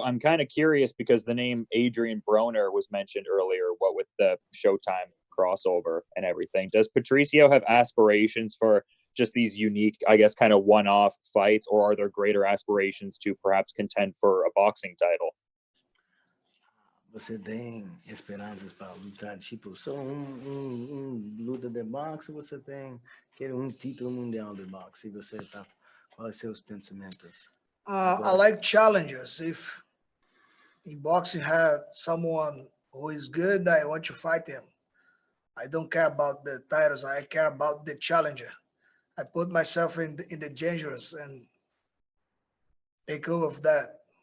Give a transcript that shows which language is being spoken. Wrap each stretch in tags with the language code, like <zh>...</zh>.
<en>I'm kind of curious because the name Adrian Broner was mentioned earlier, what with the Showtime crossover and everything. Does Patricio have aspirations for just these unique, I guess, kind of one-off fights, or are there greater aspirations to perhaps contend for a boxing title?</en> <pt>Você tem esperanças para lutar, tipo, só luta de boxe, você tem quer título mundial de boxe, você tá, quais são seus pensamentos?</pt> <en>I like challenges. If in boxing have someone who is good, I want to fight him. I don't care about the titles. I care about the challenger. I put myself in the dangerous and take over of that.</en>